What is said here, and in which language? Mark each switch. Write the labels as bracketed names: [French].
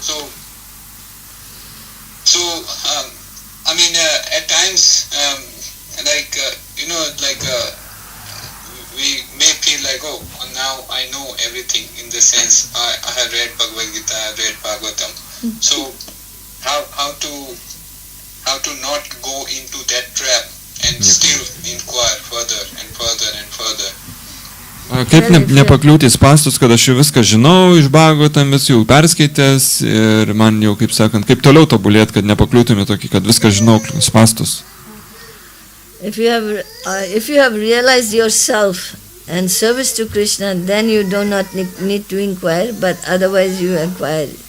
[English] So I mean, at times, we may feel like, oh, now I know everything. In the sense, I have read Bhagavad Gita, I have read Bhagavatam. So, how to not go into that trap and still inquire further and further and further. [Lithuanian] Kaip nepakliūti į spastus, kad aš jau viską žinau iš Bhagavatam, vis jau perskaitęs ir man jau, kaip sakant, kaip toliau tobulėti, kad nepakliūtume tokį, kad viską žinau spastus. [English] If you have realized yourself and service to Krishna, then you do not need to inquire, but otherwise you inquire.